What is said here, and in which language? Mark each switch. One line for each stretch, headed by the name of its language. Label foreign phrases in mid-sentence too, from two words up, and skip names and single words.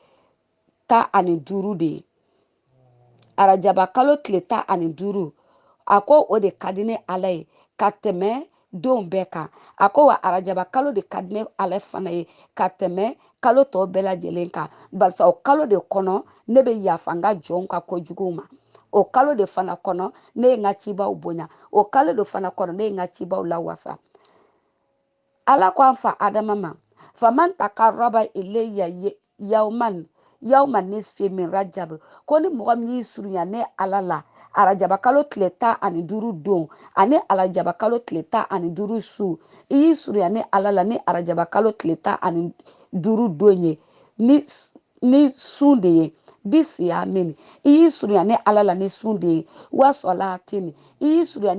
Bambara: 15 de ye arajaba kalo tile 15 a ko o de ka di ne ala ye ka tɛmɛ don bɛɛ kan a ko wa arajaba kalo de ka di ne ala fana ye ka tɛmɛ kalo tɔw bɛɛ lajɛlen kan barisa o kalo de kɔnɔ ne bɛ yafa n ka jɔnw ka kojuguw ma o kalo de fana kɔnɔ ne ye n ka cibaw bonya o kalo de fana kɔnɔ ne ye n ka cibaw lawasa ala ko an fa Adama ma
Arabic: فمن تقرب إلي يوم نصف من رجب
Bambara: ko ni mɔgɔ min y'i surunya ne ala la arajaba kalo tile 15 don ani arajaba kalo tile 15 su i y'i surunya ne ala la ni arajaba kalo tile 15 don ye ni sun de ye bisiyamin i y'i surunya ne ala la ni sun de ye
Arabic: وصلاة
Bambara: i y'i surunya